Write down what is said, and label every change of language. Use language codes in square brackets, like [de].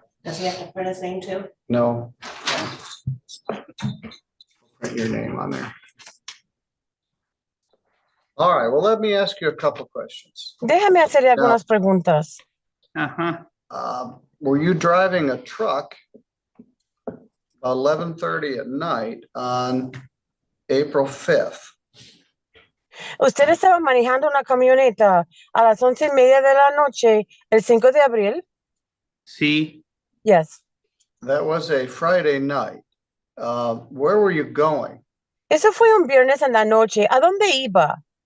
[en] Does he have to print his name too? No. Print your name on there. All right, well, let me ask you a couple questions. [es] Déjame hacerle algunas preguntas. Ajá. [en] Were you driving a truck 11:30 at night on April 5th? [es] ¿Usted estaba manejando una camioneta a las 11:30 de la noche, el 5 de abril? Sí, [en] Yes. That was a Friday night. Where were you going? [es] Eso fue un viernes en la noche. ¿A dónde iba?